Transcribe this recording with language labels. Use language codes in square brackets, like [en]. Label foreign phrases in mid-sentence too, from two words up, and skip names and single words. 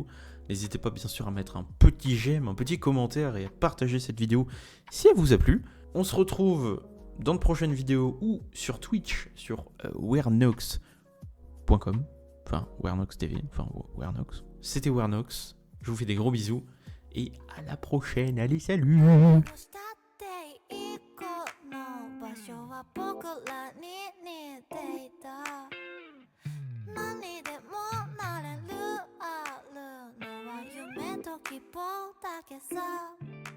[fr] N'hésitez pas bien sûr à mettre un petit j'aime, un petit commentaire et à partager cette vidéo si elle vous a plu. On se retrouve dans de prochaines vidéos ou sur Twitch, sur wernox.com, enfin Wernox TV, enfin Wernox. C'était Wernox, je vous fais des gros bisous et à la prochaine, allez salut. [ja] 何でもなれるあるのは夢と希望だけさ